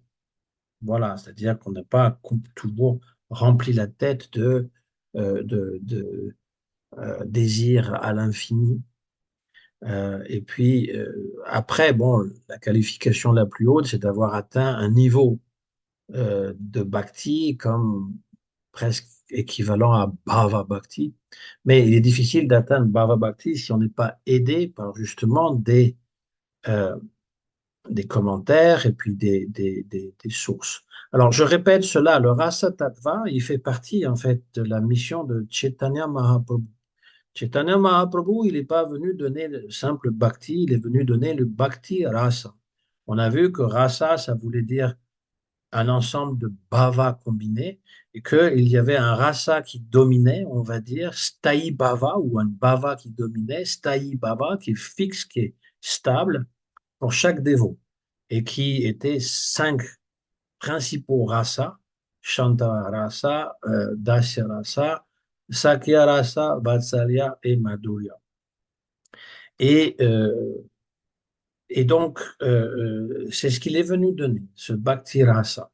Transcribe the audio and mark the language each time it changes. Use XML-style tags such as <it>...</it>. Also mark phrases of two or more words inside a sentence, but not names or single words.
<fr>Voilà, c'est-à-dire qu'on n'a pas toujours rempli la tête de désirs à l'infini. Et puis après, bon, la qualification la plus haute, c'est d'avoir atteint un niveau de bhakti comme presque équivalent à</fr> <sa>bhava bhakti.</sa> <fr>Mais il est difficile d'atteindre</fr> <sa>bhava bhakti</sa> <fr>si on n'est pas aidé par justement euh, des commentaires et puis des sources. Alors, je répète cela, le</fr> <sa>Rasa Tattva,</sa> <fr>il fait partie en fait de la mission de Chaitanya Mahaprabhu. Chaitanya Mahaprabhu, il n'est pas venu donner le simple bhakti, il est venu donner le</fr> <sa>bhakti rasa.</sa> <fr>On a vu que rasa, ça voulait dire un ensemble de bhava combinés et qu'il y avait un rasa qui dominait, on va dire,</fr> <sa>sthayi bhava</sa> <fr>ou un bhava qui dominait,</fr> <sa>sthayi bhava</sa> <fr>qui est fixe, qui est stable pour chaque dévot et qui étaient cinq principaux rasa,</fr> <sa>Shanta rasa, Dasya rasa, Sakya rasa, Vatsalya</sa> <fr>et Madhurya. Et, euh, et donc, c'est ce qu'il est venu donner, ce</fr> <sa>Bhakti rasa.</sa>